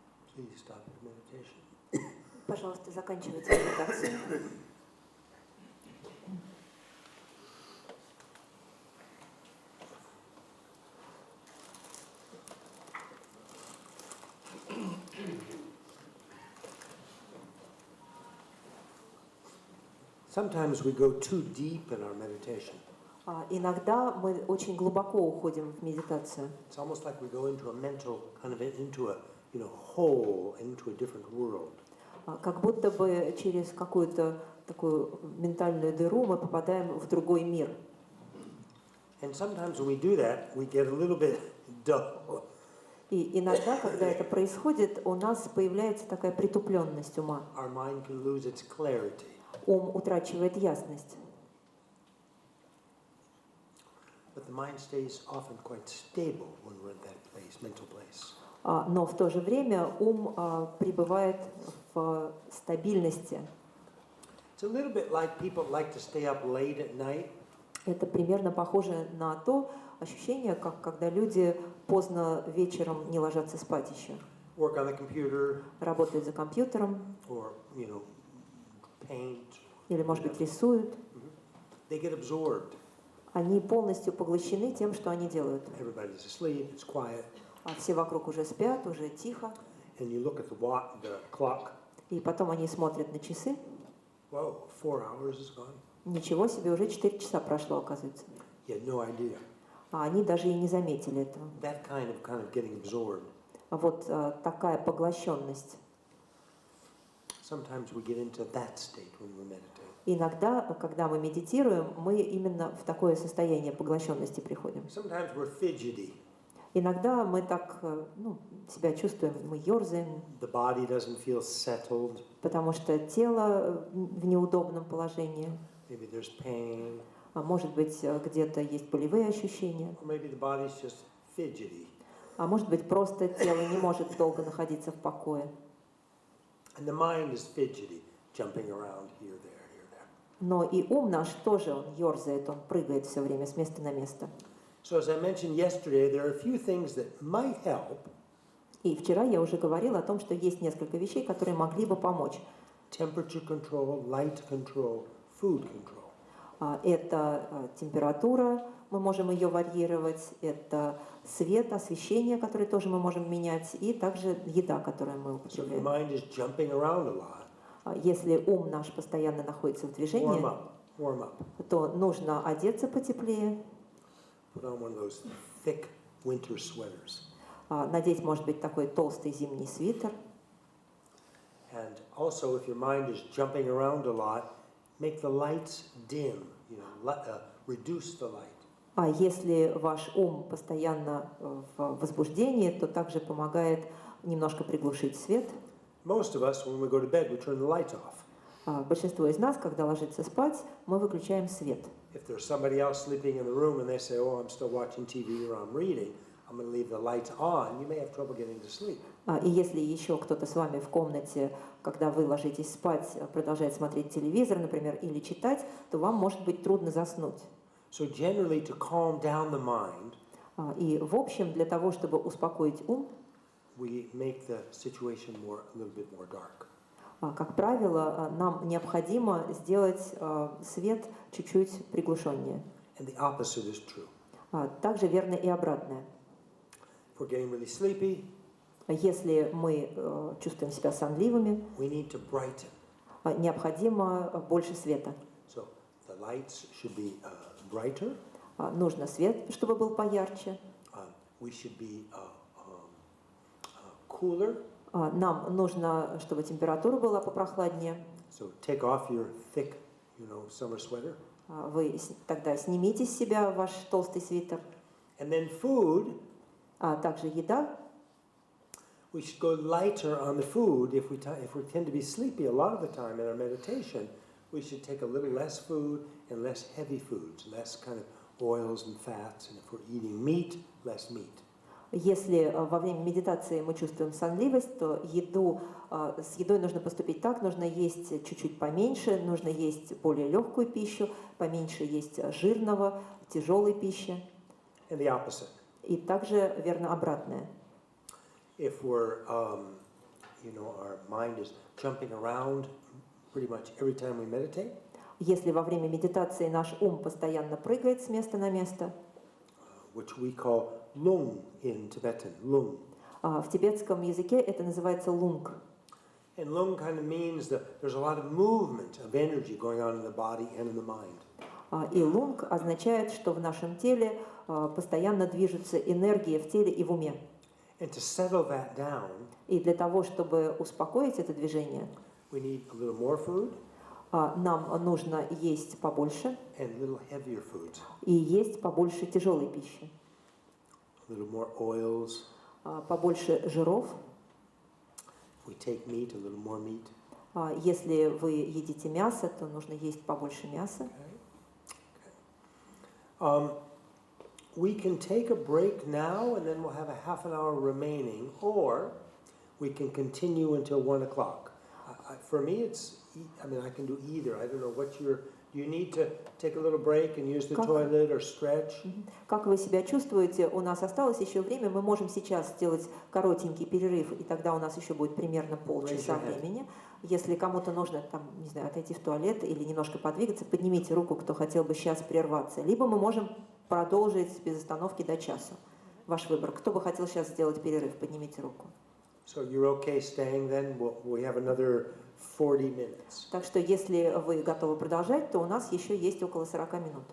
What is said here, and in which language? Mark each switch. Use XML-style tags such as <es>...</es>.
<en>Please stop the meditation.</en> <ru>Пожалуйста, заканчивайте медитацию.</ru> <en>Sometimes we go too deep in our meditation.</en> <ru>Иногда мы очень глубоко уходим в медитацию.</ru> <en>It's almost like we go into a mental kind of into a hole, into a different world.</en> <ru>Как будто бы через какую-то такую ментальную дыру мы попадаем в другой мир.</ru> <en>And sometimes when we do that, we get a little bit dull.</en> <ru>И иногда, когда это происходит, у нас появляется такая притупленность ума.</ru> <en>Our mind can lose its clarity.</en> <ru>Ум утрачивает ясность.</ru> <en>But the mind stays often quite stable when we're in that place, mental place.</en> <ru>Но в то же время ум пребывает в стабильности.</ru> <en>It's a little bit like people like to stay up late at night.</en> <ru>Это примерно похоже на то ощущение, как когда люди поздно вечером не ложатся спать еще.</ru> <en>Work on the computer.</en> <ru>Работают за компьютером.</ru> <en>Or, paint.</en> <ru>Или, может быть, рисуют.</ru> <en>They get absorbed.</en> <ru>Они полностью поглощены тем, что они делают.</ru> <en>Everybody's asleep, it's quiet.</en> <ru>А все вокруг уже спят, уже тихо.</ru> <en>And you look at the clock.</en> <ru>И потом они смотрят на часы.</ru> <en>Whoa, 4 hours is gone.</en> <ru>Ничего себе, уже 4 часа прошло, оказывается.</ru> <en>You had no idea.</en> <ru>А они даже и не заметили этого.</ru> <en>That kind of getting absorbed.</en> <ru>Вот такая поглощенность.</ru> <en>Sometimes we get into that state when we meditate.</en> <ru>Иногда, когда мы медитируем, мы именно в такое состояние поглощенности приходим.</ru> <en>Sometimes we're fidgety.</en> <ru>Иногда мы так себя чувствуем, мы ерзаем,</ru> <en>The body doesn't feel settled.</en> <ru>потому что тело в неудобном положении.</ru> <en>Maybe there's pain.</en> <ru>А может быть, где-то есть болевые ощущения.</ru> <en>Or maybe the body's just fidgety.</en> <ru>А может быть, просто тело не может долго находиться в покое.</ru> <en>And the mind is fidgety, jumping around here, there, here, there.</en> <ru>Но и ум наш тоже, он ерзает, он прыгает все время с места на место.</ru> <en>So as I mentioned yesterday, there are a few things that might help.</en> <ru>И вчера я уже говорила о том, что есть несколько вещей, которые могли бы помочь.</ru> <en>Temperature control, light control, food control.</en> <ru>Это температура, мы можем ее варьировать, это свет, освещение, которое тоже мы можем менять, и также еда, которую мы</ru> <en>So if your</en> <ru>употребляем.</ru> <en>mind is jumping around a lot,</en> <ru>Если ум наш постоянно находится в движении,</ru> <en>warm up.</en> <ru>то нужно одеться потеплее,</ru> <en>Put on one of those thick winter sweaters.</en> <ru>надеть, может быть, такой толстый зимний свитер.</ru> <en>And also, if your mind is jumping around a lot, make the lights dim. Reduce the light.</en> <ru>А если ваш ум постоянно в возбуждении, то также помогает немножко приглушить свет.</ru> <en>Most of us, when we go to bed, we turn the lights off.</en> <ru>Большинство из нас, когда ложится спать, мы выключаем свет.</ru> <en>If there's somebody else sleeping in the room and they say, "Oh, I'm still watching TV or I'm reading," I'm going to leave the lights on. You may have trouble getting to sleep.</en> <ru>И если еще кто-то с вами в комнате, когда вы ложитесь спать, продолжает смотреть телевизор, например, или читать, то вам может быть трудно заснуть.</ru> <en>So generally, to calm down the mind,</en> <ru>И в общем, для того, чтобы успокоить ум,</ru> <en>we make the situation a little bit more dark.</en> <ru>Как правило, нам необходимо сделать свет чуть-чуть приглушеннее.</ru> <en>And the opposite is true.</en> <ru>Также верно и обратное.</ru> <en>If we're getting really sleepy,</en> <ru>если мы чувствуем себя сонливыми,</ru> <en>we need to brighten.</en> <ru>Необходимо больше света.</ru> <en>So the lights should be brighter.</en> <ru>Нужно свет, чтобы был поярче.</ru> <en>We should be cooler.</en> <ru>Нам нужно, чтобы температура была попрохладнее.</ru> <en>So take off your thick, summer sweater.</en> <ru>Вы тогда снимите с себя ваш толстый свитер.</ru> <en>And then food.</en> <ru>Также еда.</ru> <en>We should go lighter on the food. If we tend to be sleepy a lot of the time in our meditation, we should take a little less food and less heavy foods, less kind of oils and fats. And if we're eating meat, less meat.</en> <ru>Если во время медитации мы чувствуем сонливость, то с едой нужно поступить так, нужно есть чуть-чуть поменьше, нужно есть более легкую пищу, поменьше есть жирного, тяжелой пищи.</ru> <en>And the opposite.</en> <ru>И также верно обратное.</ru> <en>If we're, our mind is jumping around pretty much every time we meditate.</en> <ru>Если во время медитации наш ум постоянно прыгает с места на место,</ru> <en>which we call lung in Tibetan, lung.</en> <ru>В тибетском языке это называется лунг.</ru> <en>And lung kind of means that there's a lot of movement of energy going on in the body and in the mind.</en> <ru>И лунг означает, что в нашем теле постоянно движутся энергии в теле и в уме.</ru> <en>And to settle that down,</en> <ru>и для того, чтобы успокоить это движение,</ru> <en>we need a little more food,</en> <ru>нам нужно есть побольше</ru> <en>and a little heavier foods.</en> <ru>И есть побольше тяжелой пищи.</ru> <en>A little more oils.</en> <ru>Побольше жиров.</ru> <en>If we take meat, a little more meat.</en> <ru>Если вы едите мясо, то нужно есть побольше мяса.</ru> <en>We can take a break now, and then we'll have a half an hour remaining, or we can continue until 1 o'clock. For me, I can do either. I don't know what do you need to take a little break and use the toilet or stretch?</en> <ru>Как вы себя чувствуете? У нас осталось еще время. Мы можем сейчас сделать коротенький перерыв, и тогда у нас еще будет примерно полчаса времени. Если кому-то нужно, отойти в туалет или немножко подвигаться, поднимите руку, кто хотел бы сейчас прерваться. Либо мы можем продолжить без остановки до часу. Ваш выбор. Кто бы хотел сейчас сделать перерыв? Поднимите руку.</ru> <en>So you're okay staying then? We have another 40 minutes.</en> <ru>Так что, если вы готовы продолжать, то у нас еще есть около 40 минут.</ru>